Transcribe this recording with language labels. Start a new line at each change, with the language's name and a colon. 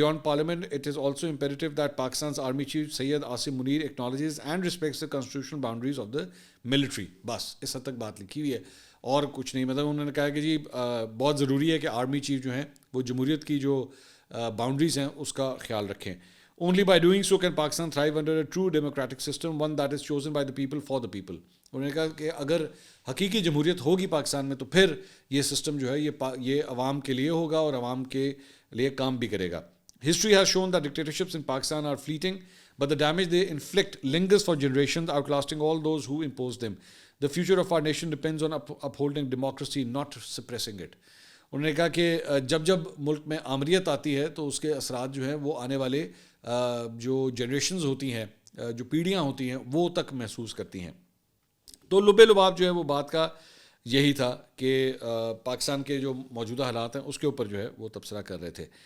English: Beyond parliament, it is also imperative that Pakistan's army chief Sayyid Asim Munir acknowledges and respects the constitutional boundaries of the military.
Urdu: بس اس حد تک بات لکھی ہوئی ہے اور کچھ نہیں. مطلب انہوں نے کہا کہ جی بہت ضروری ہے کہ آرمی چیف جو ہیں وہ جمہوریت کی جو باؤنڈریز ہیں اس کا خیال رکھیں.
English: Only by doing so can Pakistan thrive under a true democratic system, one that is chosen by the people for the people.
Urdu: انہوں نے کہا کہ اگر حقیقی جمہوریت ہوگی پاکستان میں تو پھر یہ سسٹم جو ہے یہ عوام کے لیے ہوگا اور عوام کے لیے کام بھی کرے گا.
English: History has shown that dictatorships in Pakistan are fleeting, but the damage they inflict lingers for generations, outlasting all those who impose them. The future of our nation depends on upholding democracy, not suppressing it.
Urdu: انہوں نے کہا کہ جب ملک میں آمریت آتی ہے تو اس کے اثرات جو ہیں وہ آنے والے جو جنریشنز ہوتی ہیں, جو پیڑھیاں ہوتی ہیں, وہ تک محسوس کرتی ہیں. تو لبے لباب جو ہے وہ بات کا یہی تھا کہ پاکستان کے جو موجودہ حالات ہیں اس کے اوپر جو ہے وہ تبصرہ کر رہے تھے.